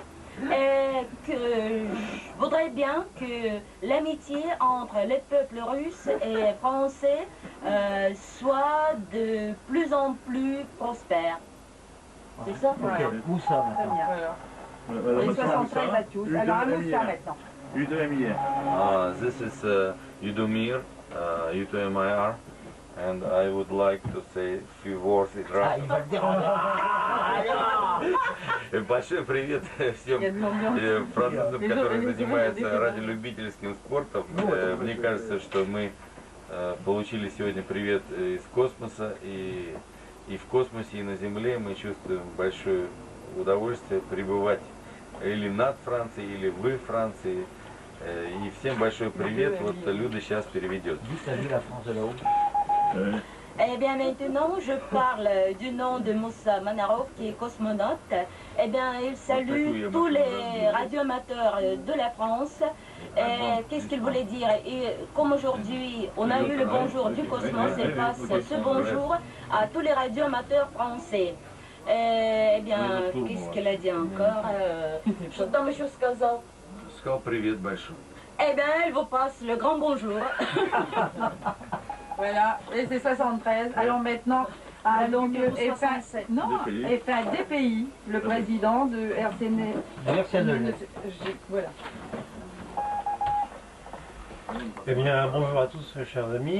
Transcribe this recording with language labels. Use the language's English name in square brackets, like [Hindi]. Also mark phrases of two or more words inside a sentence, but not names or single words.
[French] Et que je voudrais bien que l'amitié entre les peuples russes et français soit de plus en plus prospère. C'est ça? Voilà. Moussa Très bien. Voilà, Et 73 à tous. Alors à Moussa maintenant. Udomir. [English] This is Yudomir, UTMIR, and I would like to say a few words in [French] Ah, il [English] Russian. [French] va le déranger. [Russian] Большой привет всем французам, которые занимаются радиолюбительским спортом. Мне кажется, что мы получили сегодня привет из космоса, и в космосе, и на Земле мы чувствуем большое удовольствие пребывать или над Францией, или в Франции. И всем большой привет. Вот Люда сейчас переведет. [French] Dis salut la France de là-haut. Eh bien maintenant, je parle du nom de Moussa Manarov, qui est cosmonaute. Eh bien, il salue tous les radioamateurs de la France. Qu'est-ce qu'il voulait dire? Et comme aujourd'hui, on a eu le bonjour du cosmos, il passe ce bonjour à tous les radioamateurs français. Eh bien, qu'est-ce qu'elle a dit encore? [Russian] Что там еще сказал? Сказал привет большой. [French] Eh bien, elle vous passe le grand bonjour. Voilà, et c'est 73. Alors maintenant, donc F1, non, F1 DPI, le président de RCN. Voilà. Eh bien, bonjour à tous, chers amis.